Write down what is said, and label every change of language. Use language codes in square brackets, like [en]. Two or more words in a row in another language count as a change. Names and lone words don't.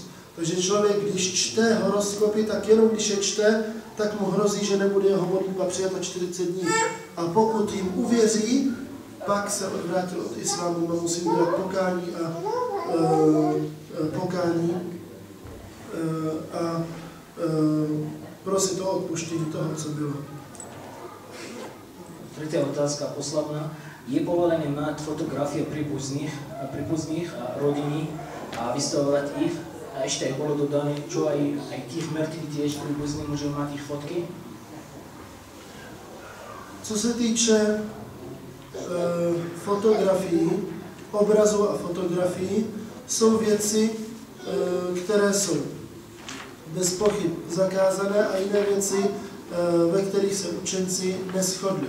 [cs] Takže člověk, když čte horoskopy, tak jenom když je čte, tak mu hrozí, že nebude jeho modlitba přijata 40 dní. A pokud jim uvěří, pak se odvrátil od islámu a musí udělat pokání a prosit o odpuštění toho, co bylo. [sk] Tretia otázka, posledná. Je povolené mať fotografie príbuzných a rodiny a vystavovať ich? A ešte aj bolo dodané, čo aj tých mŕtvych tiež príbuzní môžu mať ich fotky? [cs] Co se týče fotografií, obrazu a fotografií, jsou věci, které jsou bez pochyb zakázané a jiné věci, ve kterých se učenci neshodli.